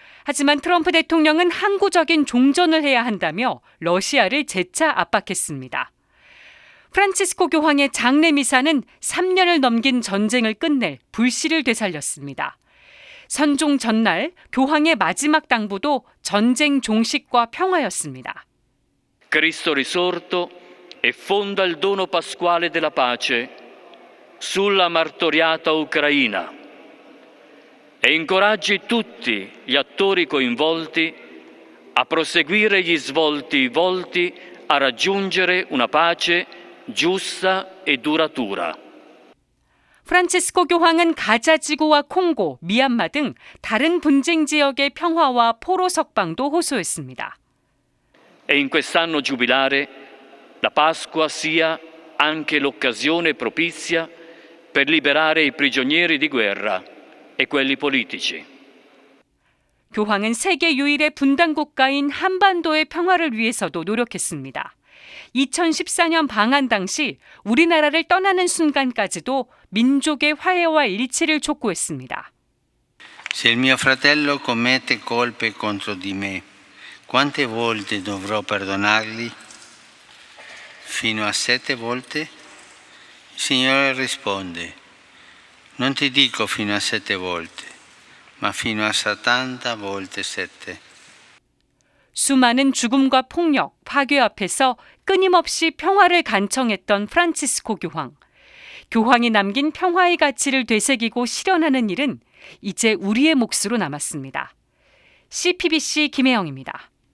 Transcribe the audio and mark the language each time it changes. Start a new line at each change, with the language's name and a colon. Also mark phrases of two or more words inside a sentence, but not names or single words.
Korean: 하지만 트럼프 대통령은 항구적인 종전을 해야 한다며 러시아를 재차 압박했습니다. 프란치스코 교황의 장례 미사는 3년을 넘긴 전쟁을 끝낼 불씨를 되살렸습니다. 선종 전날 교황의 마지막 당부도 전쟁 종식과 평화였습니다.
Italian: Cristo risorto e fonda il dono pasquale della pace sulla martoriata Ucraina e incoraggi tutti gli attori coinvolti a proseguire gli svolti volti a raggiungere una pace giusta e duratura.
Korean: 프란치스코 교황은 가자 지구와 콩고, 미얀마 등 다른 분쟁 지역의 평화와 포로 석방도 호소했습니다.
Italian: E in quest'anno giubilare la Pasqua sia anche l'occasione propizia per liberare i prigionieri di guerra e quelli politici.
Korean: 교황은 세계 유일의 분단 국가인 한반도의 평화를 위해서도 노력했습니다. 2014년 방한 당시 우리나라를 떠나는 순간까지도 민족의 화해와 일치를 촉구했습니다.
Italian: Se il mio fratello commette colpe contro di me, quante volte dovrò perdonargli? Fino a 7 volte? Il Signore risponde, non ti dico fino a 7 volte, ma fino a 70 volte 7.
Korean: 수많은 죽음과 폭력, 파괴 앞에서 끊임없이 평화를 간청했던 프란치스코 교황. 교황이 남긴 평화의 가치를 되새기고 실현하는 일은 이제 우리의 몫으로 남았습니다. CPBC 김혜영입니다.